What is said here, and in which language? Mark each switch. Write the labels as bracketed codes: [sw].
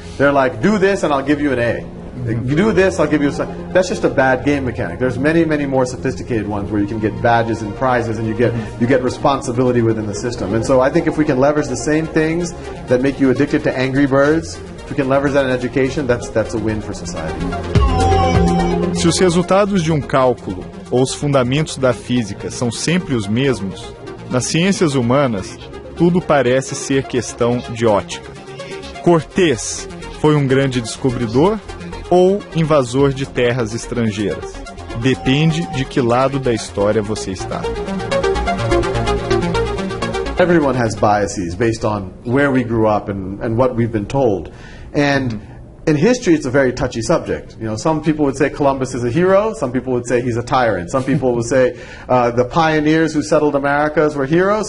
[en] They're like, do this and I'll give you an A. You do this, I'll give you a... That's just a bad game mechanic. There's many, many more sophisticated ones where you can get badges and prizes and you get responsibility within the system. And so I think if we can leverage the same things that make you addicted to Angry Birds, if we can leverage that in education, that's a win for society. [pt] Se os resultados de um cálculo ou os fundamentos da física são sempre os mesmos, nas ciências humanas, tudo parece ser questão de ótica. Cortés foi um grande descobridor ou invasor de terras estrangeiras? Depende de que lado da história você está. [en] Everyone has biases based on where we grew up and what we've been told. And in history, it's a very touchy subject. Some people would say Columbus is a hero. Some people would say he's a tyrant. Some people would say the pioneers who settled Americas were heroes.